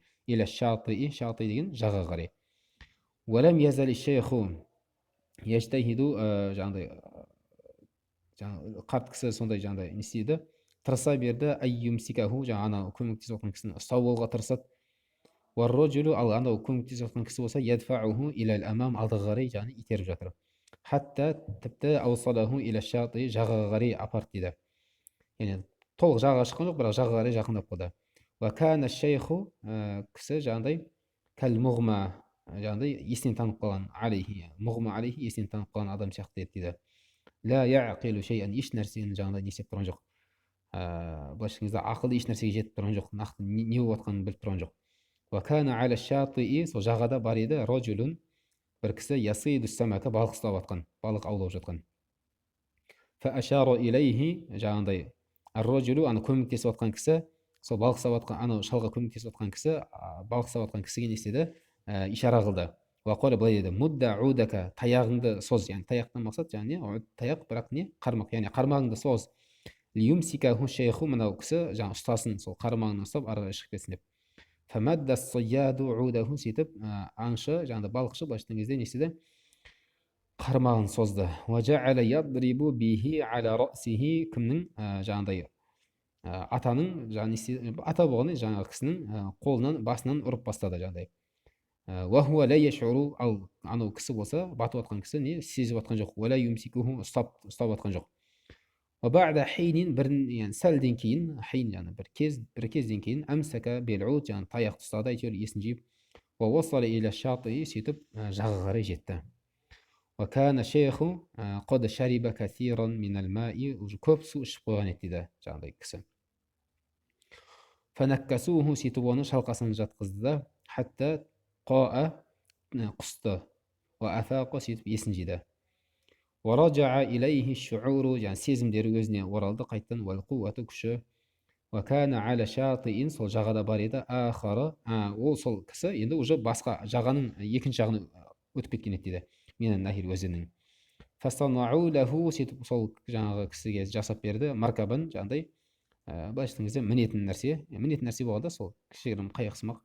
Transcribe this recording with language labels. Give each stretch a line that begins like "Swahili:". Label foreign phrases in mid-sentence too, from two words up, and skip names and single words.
Arabic: إلى الشاطئ,
Kazakh: шатии деген жаға қарай.
Arabic: ولم يزل الشيخ يجتهد,
Kazakh: жаңағыдай қарт кісі сондай жаңағыдай не істейді, тырыса берді, айюмсикаху, жаңағы анау көмектесіп жатқан кісіні ұстап алуға тырысады. Уарроджулу, ал анау көмектесіп жатқан кісі болса,
Arabic: يدفعه إلى الأمام,
Kazakh: алдыға қарай жаңағы итеріп жатыр. Хатта тіпті
Arabic: أوصله إلى الشاطئ,
Kazakh: жағаға қарай апарып дейді. Яғни толық жағаға шыққан жоқ, бірақ жағаға қарай жақындап қалды.
Arabic: وكان الشيخ,
Kazakh: кісі жаңағыдай
Arabic: كالمغمى,
Kazakh: жаңағыдай есінен танып қалған, алейхи,
Arabic: مغمى عليه,
Kazakh: есінен танып қалған адам сияқты еді дейді.
Arabic: لا يعقل شيئا,
Kazakh: еш нәрсені жаңағыдай не істеп тұрған жоқ. Былайша айтқанда ақылды еш нәрсеге жетіп тұрған жоқ, нақты не болып жатқанын біліп тұрған жоқ.
Arabic: وكان على الشاطئ,
Kazakh: сол жағада бар еді, рожулун, бір кісі,
Arabic: يصيد سمكا,
Kazakh: балық ұстап жатқан, балық аулап жатқан.
Arabic: فأشار إليه,
Kazakh: жаңағыдай ар-рожулу, ана көмектесіп жатқан кісі, сол балық ұстап жатқан, анау шалға көмектесіп жатқан кісі, балық ұстап жатқан кісіге не істеді, ишара қылды.
Arabic: وقال
Kazakh: былай деді,
Arabic: مد عودك,
Kazakh: таяғыңды соз, яғни таяқтан мақсат жаңағы таяқ, бірақ не қармақ, яғни қармағыңды соз.
Arabic: ليمسكه الشيخ,
Kazakh: мынау кісі жаңағы ұстасын, сол қармағын ұстап ары қарай шығып кетсін деп.
Arabic: فمد الصياد عوده,
Kazakh: сөйтіп аңшы, жаңағыдай балықшы былайша айтқан кезде не істеді, қармағын созды.
Arabic: وجعل يضرب به على رأسه,
Kazakh: кімнің жаңағыдай атаның, ата болғаны жаңағы кісінің қолынан, басынан ұрып бастады жаңағыдай.
Arabic: وهو لا يشعر,
Kazakh: ал анау кісі болса, батып жатқан кісі не сезіп жатқан жоқ.
Arabic: ولا يمسكه,
Kazakh: ұстап жатқан жоқ.
Arabic: بعد حين,
Kazakh: бір сәлден кейін, хейн яғни бір кезден кейін,
Arabic: أمسك بالعود,
Kazakh: яғни таяқты ұстады, әйтеуір есін жиып,
Arabic: ووصل إلى الشاطئ,
Kazakh: сөйтіп жағаға қарай жетті.
Arabic: وكان الشيخ قد شرب كثيرا من الماء,
Kazakh: уже көп су ішіп қойған еді дейді жаңағыдай кісі. Фанаккасуху, сөйтіп оны шалқасынан жатқызды да,
Arabic: حتى قاء,
Kazakh: құсты,
Arabic: وأفاق,
Kazakh: сөйтіп есін жиды.
Arabic: ورجع إليه الشعور,
Kazakh: жаңағы сезімдері өзіне оралды қайттан,
Arabic: والقوة,
Kazakh: күші.
Arabic: وكان على الشاطئ,
Kazakh: сол жағада бар еді, ахара, ол сол кісі енді уже басқа жағаның екінші жағына өтіп кеткен еді дейді, менен нахир өзенінің.
Arabic: فاصطنع له,
Kazakh: сөйтіп сол жаңағы кісіге жасап берді, маркабан, жаңағыдай былайша айтқан кезде мінетін нәрсе болғанда сол кішігірім қайықсымақ.